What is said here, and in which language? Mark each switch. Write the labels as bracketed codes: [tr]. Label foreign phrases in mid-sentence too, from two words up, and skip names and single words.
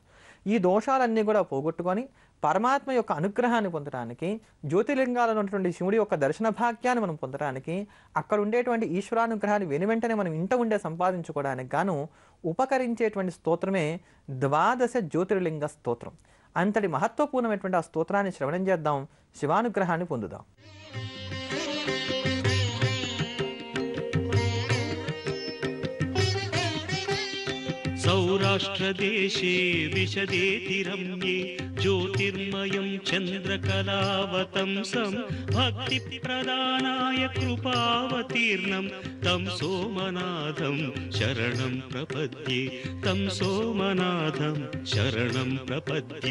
[te] ఈ దోషాలన్నీ కూడా పోగొట్టుకొని పరమాత్మ యొక్క అనుగ్రహాన్ని పొందడానికి, జ్యోతిర్లింగాలలో ఉన్నటువంటి శివుడి యొక్క దర్శన భాగ్యాన్ని మనం పొందడానికి, అక్కడ ఉండేటువంటి ఈశ్వరానుగ్రహాన్ని వెనువెంటనే మనం ఇంట ఉండే సంపాదించుకోవడానికి గాను ఉపకరించేటువంటి స్తోత్రమే ద్వాదశ జ్యోతిర్లింగ స్తోత్రం. అంతటి మహత్వపూర్ణమైనటువంటి ఆ స్తోత్రాన్ని శ్రవణం చేద్దాం, శివానుగ్రహాన్ని పొందుదాం. [sa] सौराष्ट्रदेशे विशदेति रम्ये ज्योतिर्मयं चन्द्रकलावतंसं भक्तिप्रदानाय कृपावतीर्णं तं सोमनाथं शरणं प्रपद्ये, तं सोमनाथं शरणं प्रपद्ये.